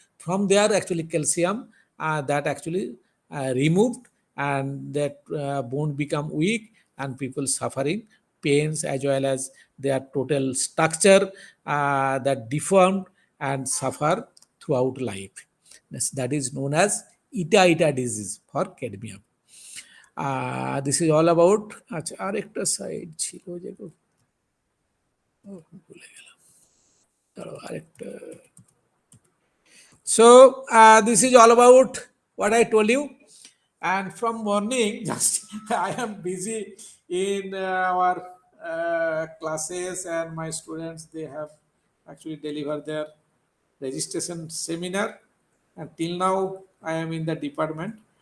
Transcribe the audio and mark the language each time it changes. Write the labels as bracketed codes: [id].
[en] From there, actually calcium that actually removed, and that bone become weak, and people suffering pains as well as their total structure that deformed and suffer throughout life. That is known as ita disease for cadmium. This is all about [bn] আচ্ছা আরেকটা side ছিল যেটা ভুলে গেলাম, দাঁড়াও আরেকটা। [en] So this is all about what I told you, and from morning just I am busy in our classes, and my students, they have actually delivered their registration seminar, and till now I am in the department.